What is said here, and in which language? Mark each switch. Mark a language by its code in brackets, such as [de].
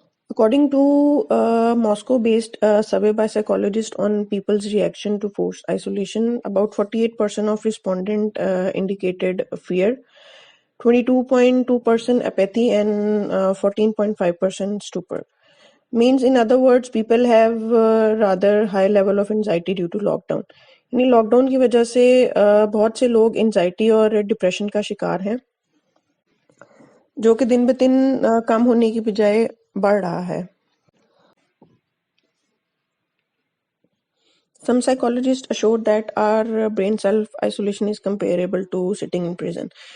[en] According to Moscow based survey by psychologists on people's reaction to forced isolation, about 48% of respondents indicated fear, 22.2% apathy, and 14.5% stupor. Means in other words, people have rather high level of anxiety due to lockdown. [ur] یعنی lock down کی وجہ سے بہت سے لوگ anxiety اور depression کا شکار ہیں، جو کہ دن بدن کم ہونے کی بجائے بڑھ رہا ہے۔ [en] Some psychologists assured that our brain self-isolation is comparable to sitting in prison.